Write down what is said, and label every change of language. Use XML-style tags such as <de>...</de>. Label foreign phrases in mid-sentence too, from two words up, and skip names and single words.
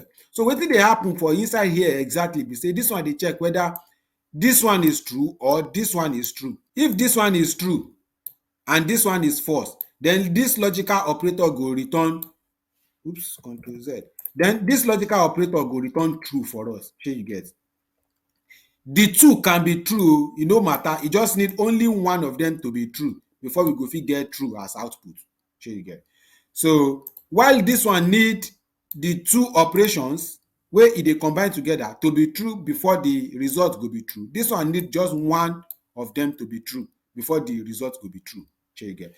<pcm>So wetin dey happen for inside here exactly be say this one dey check whether this one is true or this one is true. If this one is true and this one is false, then this logical operator go return Ctrl Z, then this logical operator go return true for us, shey you get. The two can be true, e no matter, e just need only one of them to be true before we go fit get true as output, shey you get. So while this one need the two operations wey e dey combine together to be true before the result go be true, this one need just one of them to be true before the result go be true, shey you get.</pcm>